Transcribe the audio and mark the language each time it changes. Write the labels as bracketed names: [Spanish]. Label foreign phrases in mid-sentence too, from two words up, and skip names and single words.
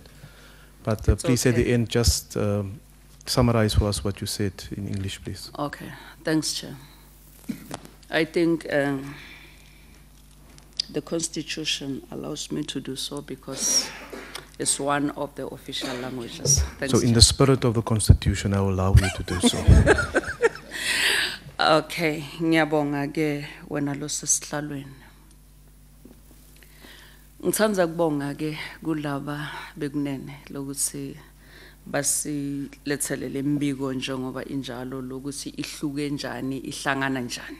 [English] But please, okay, at the end, just summarize for us what you said in English, please. Okay, thanks, Chair. I think the Constitution allows me to do so because it's one of the official languages. Thanks, so in Chair. the spirit of the Constitution, I will allow you to do so. [Zulu] Okay, ngiyabonga ke wena lo sesihlalweni. Ngithanda kubonga ke kulaba bekunene lokuthi basilethele imbiko njengoba injalo lokuthi ihluke njani ihlangana njani.